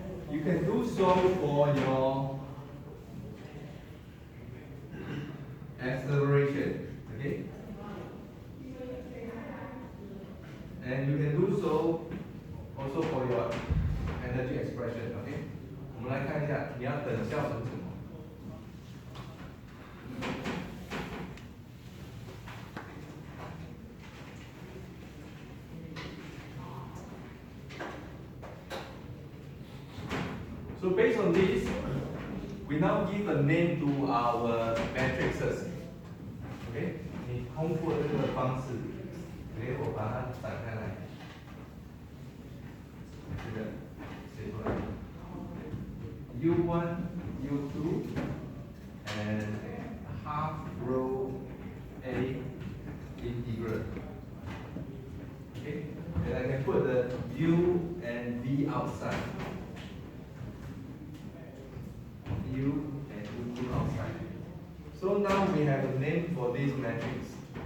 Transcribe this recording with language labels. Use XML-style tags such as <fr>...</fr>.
<en>You can do so for your acceleration, okay? And you can do so also for your energy expression, okay?</en> <zh>我们来看一下，你要等效成什么？</zh> <en>So based on this, we now give a name to our matrices.</en> <zh>OK， 你通过这个方式，给我把它展开来，这个写出来 ，</zh> <en>U1, U2, and half row A integral. Okay, and I can put the U and V outside. U and U2 outside. So now we have a name for this matrix.</en>